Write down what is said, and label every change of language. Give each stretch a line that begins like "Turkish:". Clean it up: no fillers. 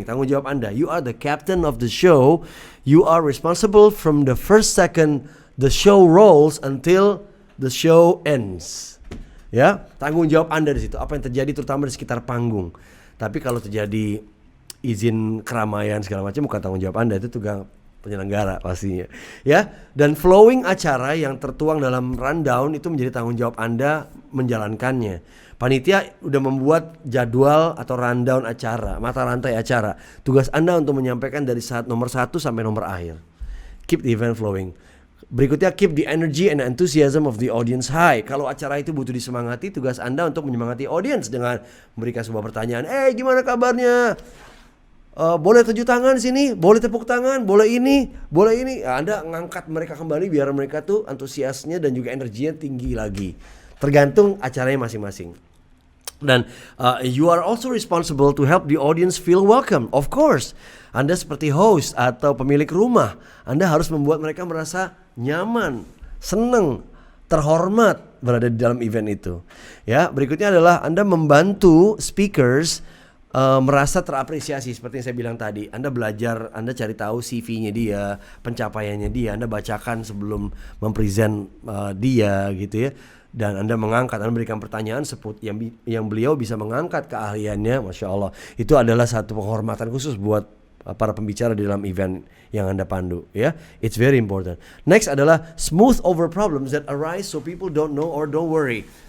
Indonesian: Tanggung jawab Anda,
English: you are the captain of the show. You are responsible from the first second the show rolls until the show ends.
Indonesian: Ya, tanggung jawab Anda di situ. Apa yang terjadi terutama di sekitar panggung. Tapi kalau terjadi izin keramaian segala macam bukan tanggung jawab Anda, itu tugas penyelenggara pastinya. Ya, dan flowing acara yang tertuang dalam rundown itu menjadi tanggung jawab Anda menjalankannya. Panitia udah membuat jadwal atau rundown acara, mata rantai acara. Tugas Anda untuk menyampaikan dari nomor 1 sampai nomor akhir.
English: Keep the event flowing.
Indonesian: Berikutnya,
English: keep the energy and enthusiasm of the audience high.
Indonesian: Kalau acara itu butuh disemangati, tugas Anda untuk menyemangati audience dengan memberikan sebuah pertanyaan. Gimana kabarnya? Boleh tujuh tangan sini, boleh tepuk tangan, boleh ini. Anda ngangkat mereka kembali biar mereka tuh antusiasnya dan juga energinya tinggi lagi. Tergantung acaranya masing-masing.
English: Dan you are also responsible to help the audience feel welcome. Of course,
Indonesian: Anda seperti host atau pemilik rumah, Anda harus membuat mereka merasa nyaman, senang, terhormat berada di dalam event itu. Ya, berikutnya adalah Anda membantu speakers merasa terapresiasi. Seperti yang saya bilang tadi, Anda belajar, Anda cari tahu CV-nya dia, pencapaiannya dia, Anda bacakan sebelum mempresent dia gitu ya. Dan Anda mengangkat, Anda berikan pertanyaan yang beliau bisa mengangkat keahliannya, Masya Allah. Itu adalah satu penghormatan khusus buat para pembicara di dalam event yang Anda pandu ya.
English: It's very important. Next
Indonesian: adalah
English: smooth over problems that arise so people don't know or don't worry.